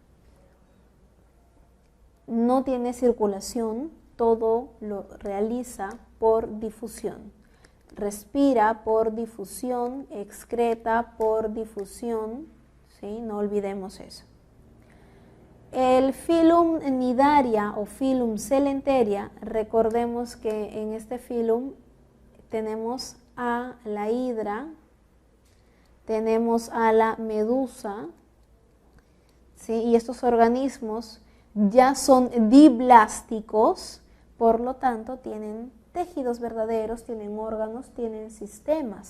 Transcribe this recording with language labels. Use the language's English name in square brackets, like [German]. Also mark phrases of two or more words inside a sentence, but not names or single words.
[Spanish] No tiene circulación, todo lo realiza por difusión. Respira por difusión, excreta por difusión, ¿sí? No olvidemos eso. El filum nidaria o filum celenteria, recordemos que en este filum tenemos a la hidra, tenemos a la medusa, ¿sí? Y estos organismos ya son diblásticos, por lo tanto tienen tejidos verdaderos, tienen órganos, tienen sistemas.